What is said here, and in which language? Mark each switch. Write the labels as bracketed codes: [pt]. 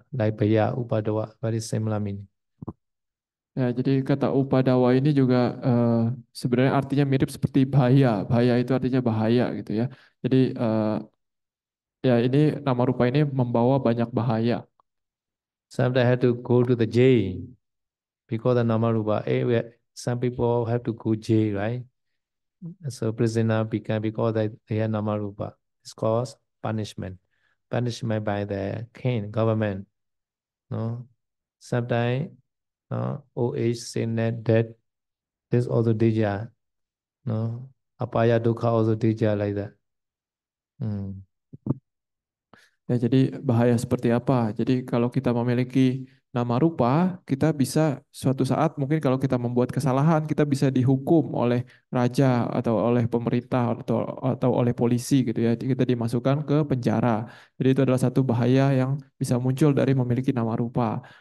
[en] Like Baya, Upadoa. Very similar meaning. [id] Ya, jadi kata upadawa ini juga sebenarnya artinya mirip seperti bahaya. Bahaya itu artinya bahaya gitu ya. Jadi ya ini nama rupa ini membawa banyak bahaya. [en] Sometimes I had to go to the jail because the Namarupa. Some people have to go jail, right? So prisoner become because they have Namarupa. It's called punishment. Punishment by the king, government. No? Sometimes old age, sickness, death, this also dija. No? Apaya dukkha also dija like that. Hmm. [id] Ya, jadi bahaya seperti apa? Jadi kalau kita memiliki nama rupa, kita bisa suatu saat mungkin kalau kita membuat kesalahan, kita bisa dihukum oleh raja atau oleh pemerintah atau oleh polisi gitu ya. Kita dimasukkan ke penjara. Jadi itu adalah satu bahaya yang bisa muncul dari memiliki nama rupa.